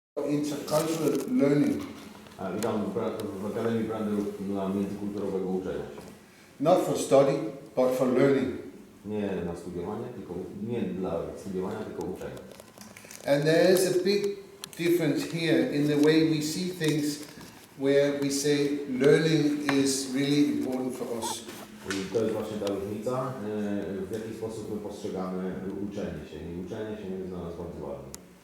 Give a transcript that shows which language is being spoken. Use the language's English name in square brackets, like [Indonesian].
[English] Intercultural learning. [Polish] Witam w Akademii Brenderup dla międzykulturowego uczenia się. [English] Not for study, but for learning. [Polish] Nie na studiowanie, tylko nie dla studiowania, tylko uczenia. [English] And there is a big difference here in the way we see things, where we say learning is really important for us. [Polish] I to jest właśnie ta różnica, w jaki sposób my postrzegamy uczenie się. I uczenie się jest dla nas bardzo ważne.